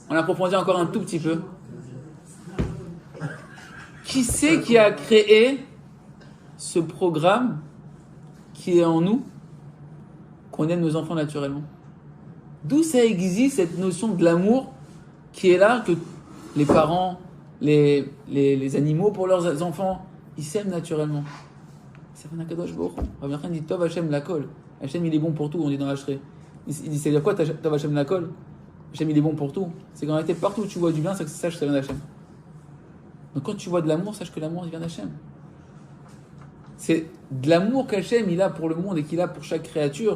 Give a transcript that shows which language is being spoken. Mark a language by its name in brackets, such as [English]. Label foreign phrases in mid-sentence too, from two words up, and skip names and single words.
[French] Qui c'est qui a créé ce programme qui est en nous, qu'on aime nos enfants naturellement? D'où ça existe cette notion de l'amour qui est là, que les parents, les animaux pour leurs enfants, ils s'aiment naturellement. Ça fait un kadosh bochon. Rabbi Nachman dit [Hebrew] טוב השם לכל. [French] Hashem il est bon pour tout, on dit dans l'Ashrei. Il dit c'est dire quoi [Hebrew] טוב השם לכל? [French] Hashem il est bon pour tout. C'est qu'en réalité partout où tu vois du bien, c'est que sache que ça vient d'Hachem. Donc quand tu vois de l'amour, sache que l'amour il vient d'Hachem. C'est de l'amour qu'Hachem il a pour le monde et qu'il a pour chaque créature.